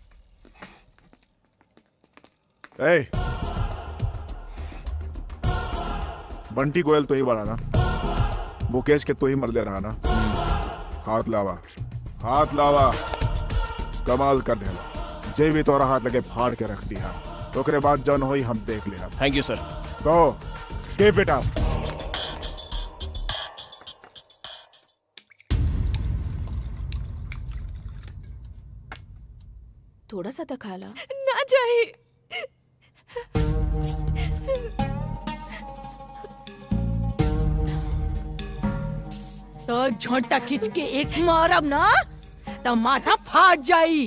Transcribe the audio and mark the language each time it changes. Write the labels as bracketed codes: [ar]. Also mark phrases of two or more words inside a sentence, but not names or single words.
[bho] ए, बंटी गोयल तो ही बड़ा ना, मुकेश के तो ही मर ले रहा ना। हाथ लावा, हाथ लावा। कमाल कर देला। जे भी तोरा हाथ लगे फाड़ के रख दिया। ओकरे बाद जन होई हम देख ले। [en] Thank you sir. Go keep it up. [bho] थोड़ा सा तो खा ला। ना जाए। तो झोंटा खींच के एक मारब ना तो माथा फाट जाई।